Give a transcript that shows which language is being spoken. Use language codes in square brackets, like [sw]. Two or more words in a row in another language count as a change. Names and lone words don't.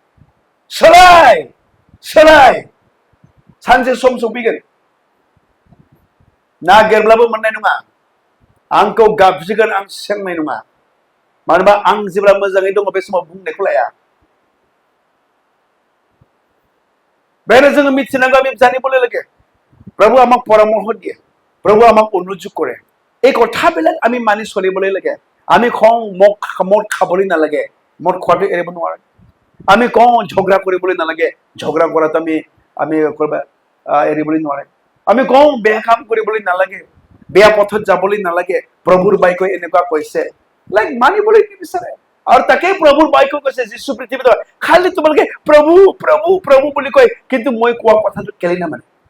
[brx] सोलाय सानसे सम सफैगोन नागिरब्लाबो मोननाय नङा आंखौ गाबज्रिगोन आं सेंनाय नङा मानोबा आं जेब्ला मोजाङै दङ बे समाव बुंनायखौ लाया बेनो जोङो मिथिनांगौ [as] আমি জানিবলৈ লাগে প্ৰভু আমাক পৰামৰ্শ দিয়ে প্ৰভু আমাক অনুযোগ কৰে এই কথাবিলাক আমি মানি চলিবলৈ লাগে আমি কওঁ মদ খাবলৈ নালাগে মদ খোৱাটো এৰিব নোৱাৰে আমি কওঁ ঝগড়া কৰিবলৈ নালাগে ঝগড়া কৰাটো আমি এৰিবলৈ নোৱাৰে আমি কওঁ বেয়া কাম কৰিবলৈ নালাগে বেয়া পথত যাবলৈ নালাগে প্ৰভুৰ বাক্যই এনেকুৱা কৈছে লাইক মানিবলৈ নিবিচাৰে আৰু তাকে প্ৰভুৰ বাক্য কৈছে যিশু পৃথিৱীত খালি তোমালোকে প্ৰভু প্ৰভু প্ৰভু বুলি কয় কিন্তু মই কোৱা কথাটো কেলে নামানে